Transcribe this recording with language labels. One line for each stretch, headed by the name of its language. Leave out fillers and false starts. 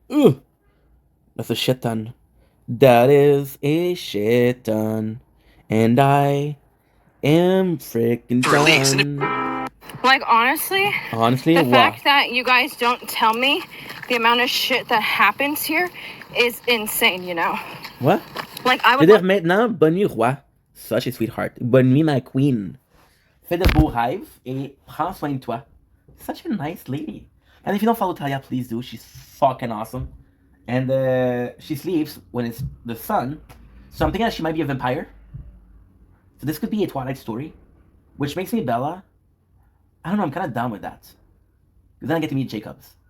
English: Ugh! That's a shit ton. That is a shit ton. And I am freaking done. Like, honestly, Honestly, the fact that you guys don't tell me the amount of shit that happens here is insane, you know? What? Like, I
French: Je
English: would...
French: veux dire maintenant, bonne nuit, roi. Such a sweetheart. Bonne nuit, my queen. Fais de beaux rêves et prends soin de toi.
English: Such a nice lady. And if you don't follow Talia, please do. She's fucking awesome. And she sleeps when it's the sun. So I'm thinking that she might be a vampire. So this could be a Twilight story. Which makes me Bella. I don't know, I'm kind of down with that. Because then I get to meet Jacobs.